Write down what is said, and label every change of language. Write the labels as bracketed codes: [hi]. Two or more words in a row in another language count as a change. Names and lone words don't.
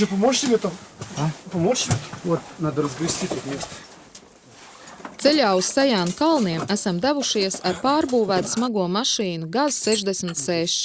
[ru] Ну что, поможешь себе там? А? Поможешь? Вот, надо разгрести тут место. [lv] Ceļā uz Sajānu kalniem esam devušies ar pārbūvētu smago mašīnu GAZ-66.